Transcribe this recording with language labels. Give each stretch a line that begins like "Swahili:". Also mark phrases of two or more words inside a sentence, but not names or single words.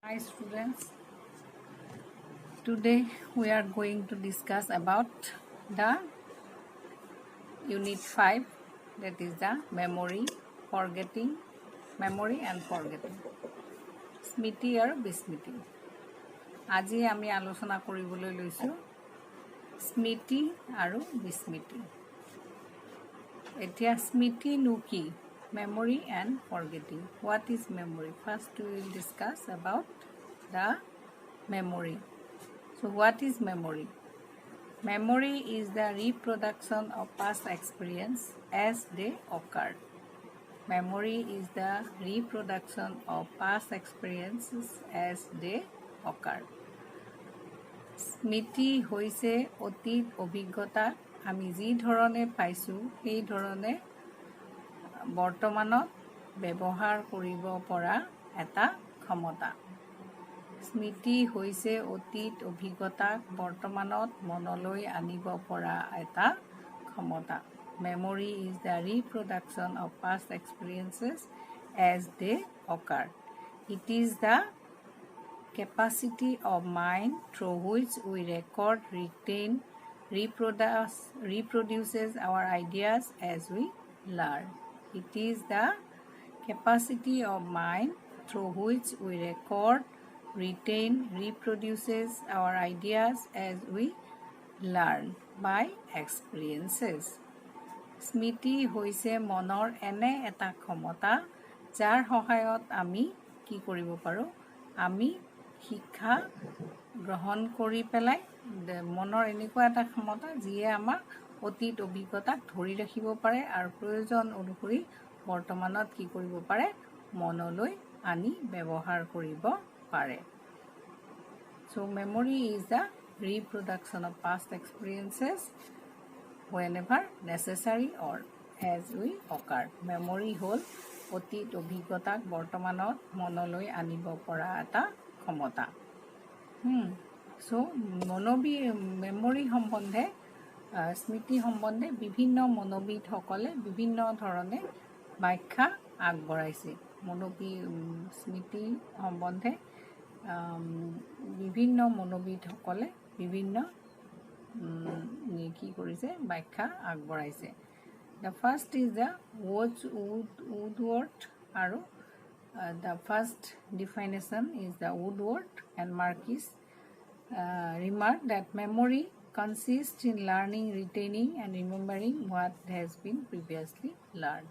English: Hi students, today we are going to discuss about the unit 5, that is the memory and forgetting.
Assamese: স্মৃতি আৰু বিস্মৃতি. আজি আমি আলোচনা কৰিবলৈ লৈছোঁ স্মৃতি আৰু বিস্মৃতি. এতিয়া স্মৃতি নো কি?
English: Memory and forgetting. What is memory? First we will discuss about the memory. So what is memory? Memory is the reproduction of past experience as they occurred. Memory is the reproduction of past experiences as they occurred.
Assamese: স্মৃতি হৈছে অতীত অভিজ্ঞতা আমি যি ধৰণে পাইছোঁ সেই ধৰণে বৰ্তমানত ব্যৱহাৰ কৰিব পৰা এটা ক্ষমতা। স্মৃতি হৈছে অতীত অভিজ্ঞতাক বৰ্তমানত মনলৈ আনিব পৰা এটা ক্ষমতা।
English: Memory is the reproduction of past experiences as they occur. It is the capacity of mind through which we record, retain, reproduces our ideas as we learn. It is the capacity of mind through which we record, retain, reproduces our ideas as we learn by experiences.
Assamese: স্মৃতি হৈছে মনৰ এনে এটা ক্ষমতা যাৰ সহায়ত আমি কি কৰিব পাৰোঁ আমি শিক্ষা গ্ৰহণ কৰি পেলাই মনৰ এনেকুৱা এটা ক্ষমতা যিয়ে আমাক অতীত অভিজ্ঞতাক ধৰি ৰাখিব পাৰে আৰু প্ৰয়োজন অনুসৰি বৰ্তমানত কি কৰিব পাৰে মনলৈ আনি ব্যৱহাৰ কৰিব পাৰে।
English: So memory is the reproduction of past experiences whenever necessary or as we occur.
Assamese: Memory হ'ল অতীত অভিজ্ঞতাক বৰ্তমানত মনলৈ আনিব পৰা এটা ক্ষমতা।
English: So memory
Assamese: সম্বন্ধে স্মৃতি সম্বন্ধে বিভিন্ন মনোবিদসকলে বিভিন্ন ধৰণে ব্যাখ্যা আগবঢ়াইছে। স্মৃতি সম্বন্ধে বিভিন্ন মনোবিদসকলে বিভিন্ন কি কৰিছে ব্যাখ্যা আগবঢ়াইছে।
English: The first is the Woodward আৰু the first definition is the Woodward and Marquis remark that memory consists in learning, retaining and remembering what has been previously learned.